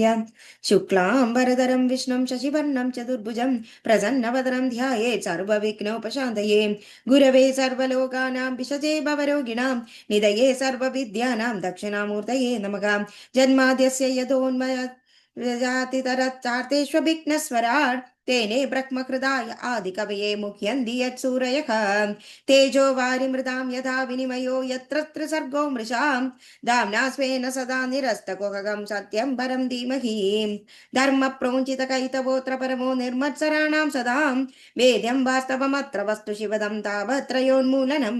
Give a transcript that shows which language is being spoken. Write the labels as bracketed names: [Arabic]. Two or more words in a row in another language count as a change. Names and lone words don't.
[Sanskrit] ശുക്ലാംബരധരം വിഷ്ണും ശശിവർണം ചതുർഭുജം പ്രസന്നവദനം ധ്യായേത് സർവവിഘ്നോപശാന്തയേ. ഗുരവേ സർവലോകാനാം വിഷജേ ഭവരോഗിണാം നിധയേ സർവവിദ്യാനാം ദക്ഷിണാമൂർത്തയേ നമഃ. ജന്മാദ്യസ്യ യതോന്മയാതിതരച്ചാർത്തേष्वभिघ्नस्वराट् तेने ब्रह्मकृदाय आदिकवये मुह्यन्ति यत्सूरयः. तेजो वारिमृतां यथा विनिमयो यत्र त्रिसर्गो मृषाम् दाम्ना स्वेन सदा निरस्तकुहकं सत्यं परं धीमहि. धर्मप्रोञ्चितकैतवोऽत्र परमो निर्मत्सराणां सदां वेद्यं वास्तवमत्र वस्तु शिवदं तावत्रयोन्मूलनम्.